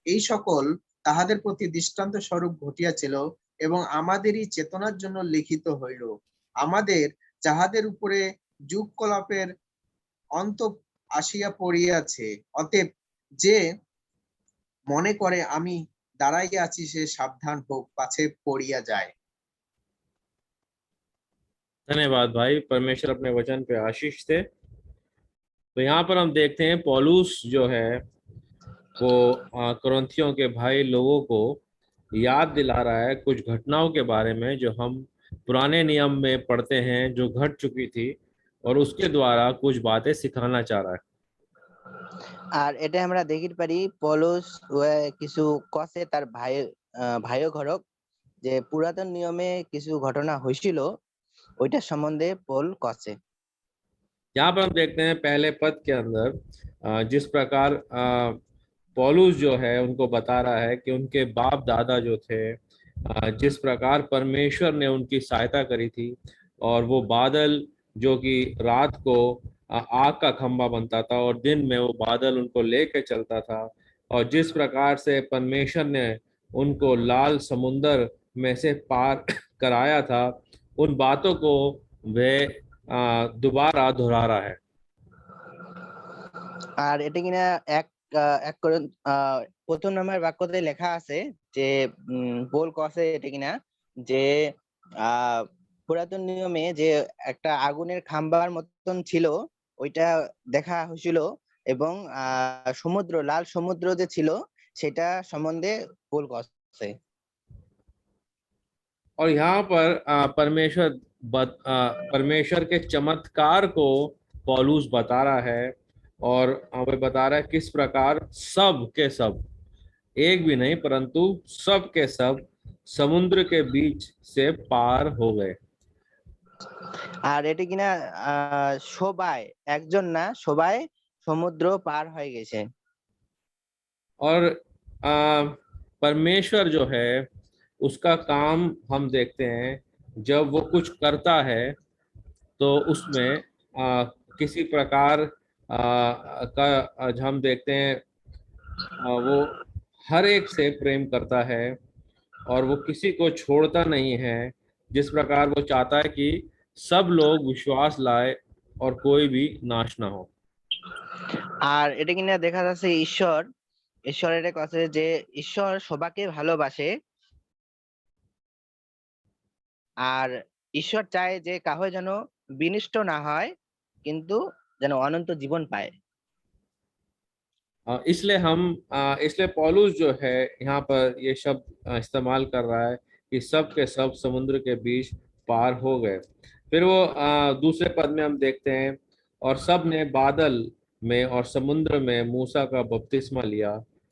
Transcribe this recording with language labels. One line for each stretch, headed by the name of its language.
Bangla: এই সকল তাহাদের প্রতি দৃষ্টান্ত স্বরূপ ঘটিয়াছিল এবং আমাদেরই চেতনার জন্য লিখিত হইল, আমাদের যাহাদের উপরে যুগকলাপের অন্ত আসিয়া পড়িয়াছে। অতএব যে মনে করে আমি দাঁড়াইয়া আছি সে সাবধাन হোক, पाछे पड़िया जाए।
Hindi: धन्यवाद भाई, परमेश्वर अपने वचन पे आशीष दे। तो यहाँ पर हम देखते हैं पौलुस जो है वो कुरिन्थियों के भाई लोगों को याद दिला रहा है कुछ घटनाओं के बारे में जो हम पुराने नियम में पढ़ते हैं, जो घट चुकी थी, और उसके द्वारा कुछ बातें सिखाना चाह रहा है।
Rangpuri: আর এটা আমরা দেখিতে পারি পৌলুস কিছু কসে তার ভাইও ঘরক যে পুরাতন নিয়মে কিছু ঘটনা হয়েছিল ওইটার সম্বন্ধে পৌল কসে।
Hindi: यहाँ पर हम देखते हैं पहले पद के अंदर जिस प्रकार पौलुस जो है उनको बता रहा है कि उनके बाप दादा जो थे, जिस प्रकार परमेश्वर ने उनकी सहायता करी थी, और वो बादल जो कि रात को आग का खंभा बनता था और दिन में वो बादल उनको लेके चलता था, और जिस प्रकार से परमेश्वर ने उनको लाल समुंदर में से पार कराया था, उन बातों को वह दोबारा दोहरा रहा है।
Rangpuri: আর এটা কিনা এক এক করে প্রথম নাম্বার বাক্যতে লেখা আছে যে পোল কসে এটা কিনা যে পুরাতন নিয়মে যে একটা আগুনের খাম্বার মতন ছিল ওইটা দেখা হয়েছিল, এবং সমুদ্র লাল সমুদ্র যে ছিল সেটা সম্বন্ধে পোল কসে।
Hindi: और यहाँ पर परमेश्वर के चमत्कार को पौलुस बता रहा है, और वह बता रहा है किस प्रकार सब के सब, एक भी नहीं परंतु सब के सब समुद्र के बीच से पार हो गए।
Rangpuri: আর এটা কিনা সবাই, একজন না সবাই সমুদ্র পার হয়ে গেছে।
Hindi: और परमेश्वर जो है उसका काम हम देखते हैं, जब वो कुछ करता है तो उसमें किसी प्रकार का हम देखते हैं, वो हर एक से प्रेम करता है और वो किसी को छोड़ता नहीं है, जिस प्रकार वो चाहता है कि सब लोग विश्वास लाए और कोई भी नाश ना हो।
Rangpuri: আর এটা কিনা দেখা যাচ্ছে ঈশ্বরের একটা কথা যে ঈশ্বর সবাইকে ভালোবাসে, আর ঈশ্বর চায় যে কাহো যেন বিনষ্ট না হয় কিন্তু যেন অনন্ত জীবন পায়।
Hindi: इसलिए पौलुस जो है यहाँ पर ये शब्द इस्तेमाल कर रहा है कि सब के सब समुद्र के बीच पार हो गए। फिर वो दूसरे पद में हम देखते हैं, और सब ने बादल में और समुद्र में मूसा का बपतिस्मा लिया।